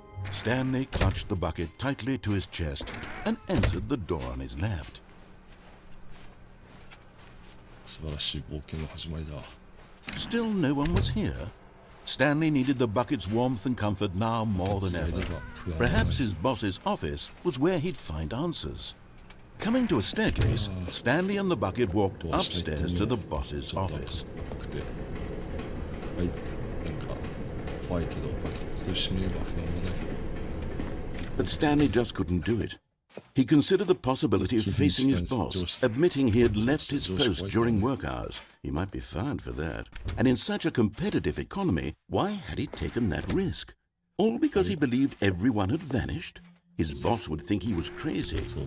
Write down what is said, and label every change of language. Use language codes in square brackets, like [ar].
[en] Stanley clutched the bucket tightly to his chest and entered the door on his left. [ja] 素晴らしい冒険の始まりだ。 [en] Still no one was here. Stanley needed the bucket's warmth and comfort now more than ever. Perhaps his boss's office was where he'd find answers. Coming to a staircase, Stanley and the bucket walked upstairs to the boss's office. [ja] はい、なんか怖いけどバケツと一緒にいれば不安もない。 [en] But Stanley just couldn't do it. He considered the possibility of facing his boss, admitting he had left his post during work hours. He might be fired for that. And in such a competitive economy, why had he taken that risk? All because he believed everyone had vanished? His boss would think he was crazy.